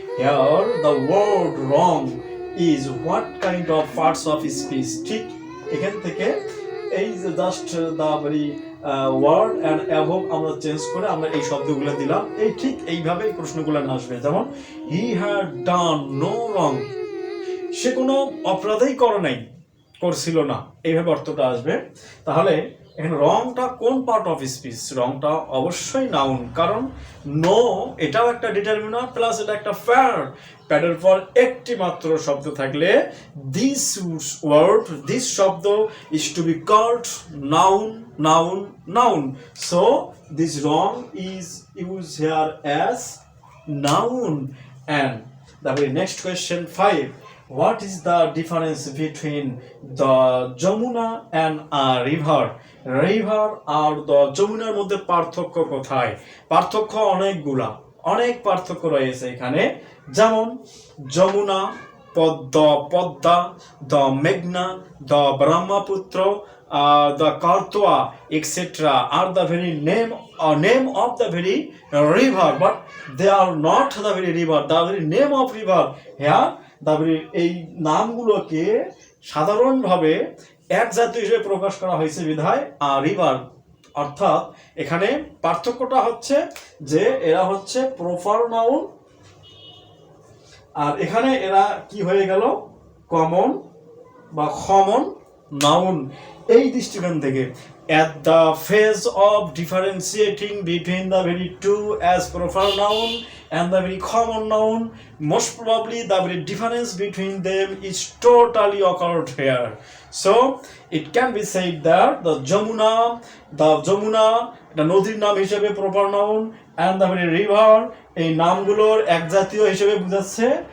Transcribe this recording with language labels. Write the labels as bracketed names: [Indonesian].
[English] Here the word wrong is what kind of parts of speech? [Bangla] ঠিক এখান থেকে এই যে [English] just the very word and above [Bangla] আমরা চেঞ্জ করে আমরা এই শব্দগুলো দিলাম, এই ঠিক এইভাবে এই প্রশ্নগুলো আসবে। যেমন [English] he had done no wrong, [Bangla] সে কোনো অপরাধই করে নাই, করছিল না, এইভাবে অর্থটা আসবে। তাহলে এখানে রংটা কোন পার্ট অফ স্পিচ? রংটা অবশ্যই নাউন, কারণ নো এটাও একটা ডিটারমিনার প্লাস এটা একটা প্যাড। প্যাডের পর একটি মাত্র শব্দ থাকলে [English] This word, this শব্দ is to be called noun, noun, noun. So this wrong is use here as noun. And the very next question 5. What is the difference between the Jamuna and a river? [Bangla] River আর the যমুনার মধ্যে পার্থক্য কোথায়? পার্থক্য অনেকগুলা, অনেক পার্থক্য রয়েছে এখানে। যেমন [English] Jamuna, Padma, the মেঘনা, the Brahmaputra, the Kartwa, etc. are the very name of the very river, but they are not the very river, the very name of river. Here the very [Bangla] এই নামগুলোকে সাধারণভাবে এক জাতীয় হিসেবে প্রকাশ করা হয়েছে বিধায় রিভার। অর্থাৎ এখানে পার্থক্যটা হচ্ছে যে এরা হচ্ছে প্রপার নাউন, আর এখানে এরা কি হয়ে গেল? কমন বা কমন নাউন। এই দৃষ্টিকোণ থেকে [English] at the phase of differentiating between the very two as proper noun and the very common noun, most probably the very difference between them is totally occurred here. So it can be said that the Jamuna [Bangla] এটা নদীর নাম হিসেবে proper noun, [English] and the very river [Bangla] এই নামগুলোর এক জাতীয় হিসেবে বোঝাচ্ছে।